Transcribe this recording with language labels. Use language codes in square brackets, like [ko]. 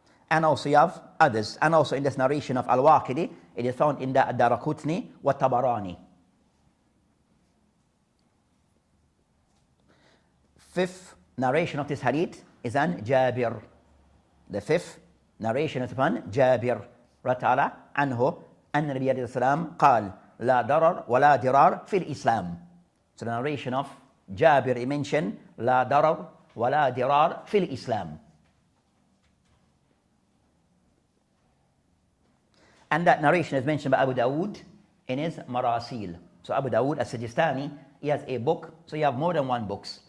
[en] And also you have others. And also in this narration of Al-Waqidi, it is found in the Ad-Daraqutni wa Tabarani. Fifth narration of this hadith is an Jabir. The fifth narration is upon Jabir radiallahu anhu, [ar] أن النبي عليه السلام قال لا ضرر ولا ضرار في الإسلام. [en] So the narration of Jabir, he mentioned [ar] لا ضرر ولا ضرار في الإسلام. [en] And that narration is mentioned by Abu Dawood in his Marasil. So Abu Dawood as-Sijistani, he has a book. So you have more than one books.